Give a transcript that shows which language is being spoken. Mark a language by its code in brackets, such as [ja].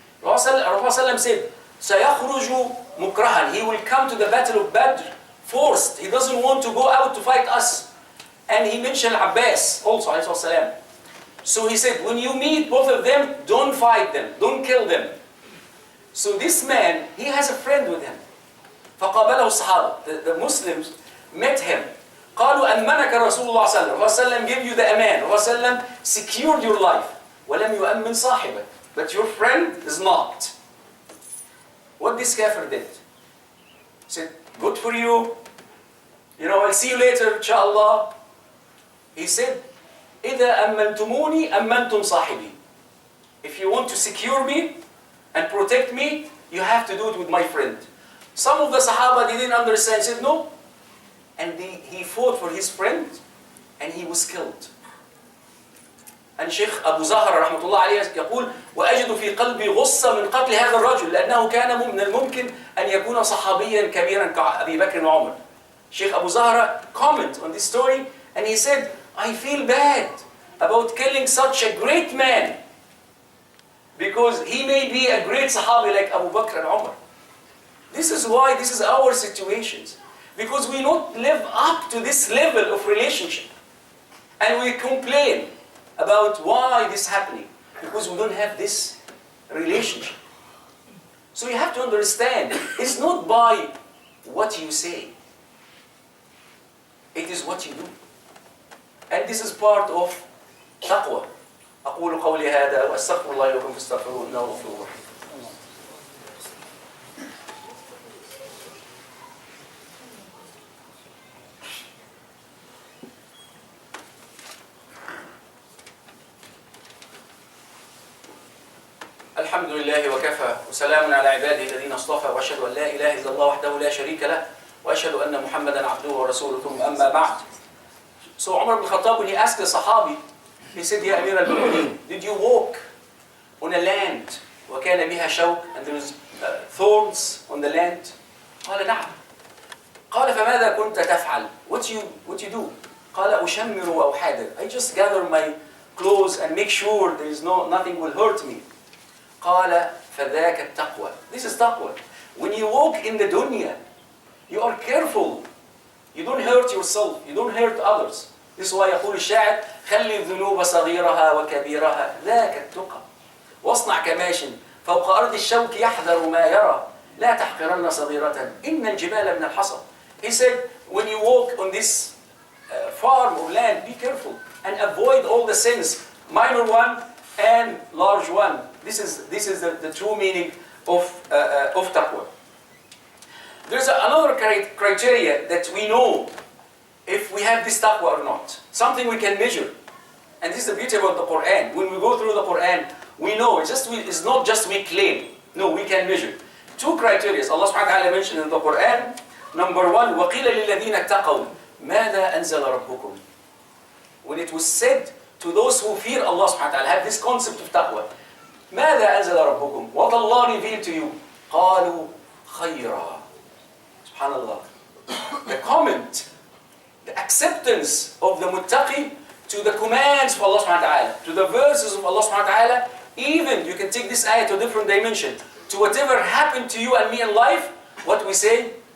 [en] Rasulullah said, [ar] سَيَخْرُجُ مُكْرَهًا. [en] He will come to the battle of Badr forced. He doesn't want to go out to fight us. And he mentioned Abbas also, alayhi salam. So he said, when you meet both of them, don't fight them, don't kill them. So this man, he has a friend with him. [ar] فقابله الصحابة. [en] The Muslims met him. [ar] قالوا أمنك رسول الله صلى الله عليه وسلم. [en] Give you the aman. Rasulullah secured your life. [ar] ولم يؤمن صاحبه. [en] But your friend is not. What this kafir did? He said, good for you. I'll see you later, inshallah. He said, [ar] إذا أمنتموني أمنتم صاحبي. [en] If you want to secure me and protect me, you have to do it with my friend. Some of the Sahaba didn't understand, said no. And he fought for his friend and he was killed. [ar] And Sheikh Abu Zahra رحمة الله عليه يقول وأجد في قلبي غصة من قتل هذا الرجل لأنه كان من الممكن أن يكون صحابيا كبيرا كأبي بكر وعمر. [en] Sheikh Abu Zahra comment on this story and he said, I feel bad about killing such a great man because he may be a great Sahabi like Abu Bakr and Umar. This is why this is our situations. Because we don't live up to this level of relationship. And we complain about why this is happening. Because we don't have this relationship. So you have to understand, it's not by what you say. It is what you do. And this is part of Taqwa. [ar] أقول قولي هذا وأستغفر الله لكم فاستغفروه إنه غفور رحيم. الحمد لله وكفى وسلام على عباده الذين اصطفى واشهد ان لا اله الا الله وحده لا شريك له واشهد ان محمدا عبده ورسوله ثم اما بعد. [en] So Umar ibn Khattab, when he asked the Sahabi, he said, Ya Amir al-Mu'mineen, did you walk on a land [ar] وكان بها شوك [en] and there was thorns on the land? [ar] قال نعم. قال فماذا كنت تفعل? [en] What you do? [ar] قال أشمر وأحاذر. [en] I just gather my clothes and make sure there is nothing will hurt me. [ar] قال فذاك التقوى. [en] This is taqwa. When you walk in the dunya, you are careful. You don't hurt yourself. You don't hurt others. This is why [ar] يقول الشاعر خلي الذنوب صغيرها وكبيرها ذاك التقى. واصنع كماش فوق أرض الشوك يحذر ما يرى لا تحقرن صغيرة إن الجبال من الحصى. [en] He said, when you walk on this farm or land, be careful and avoid all the sins, minor one and large one. This is the true meaning of taqwa. There's another criteria that we know if we have this taqwa or not. Something we can measure. And this is the beauty about the Quran. When we go through the Quran, we know it's not just we claim. No, we can measure. Two criteria Allah subhanahu wa ta'ala mentioned in the Quran. Number one, [ar] وَقِيلَ لِلَّذِينَ اتَّقَوْا مَاذَا أَنزَلَ رَبُّكُمْ. [en] When it was said to those who fear Allah subhanahu wa ta'ala, have this concept of taqwa. [ar] ماذا أنزل ربكم? [en] What Allah revealed to you? [ar] قالوا خيرا. Subhanallah. [en] The comment, the acceptance of the muttaqi to the commands of Allah subhanahu wa ta'ala, to the verses of Allah subhanahu wa ta'ala, even you can take this ayah to a different dimension, to whatever happened to you and me in life, what we say?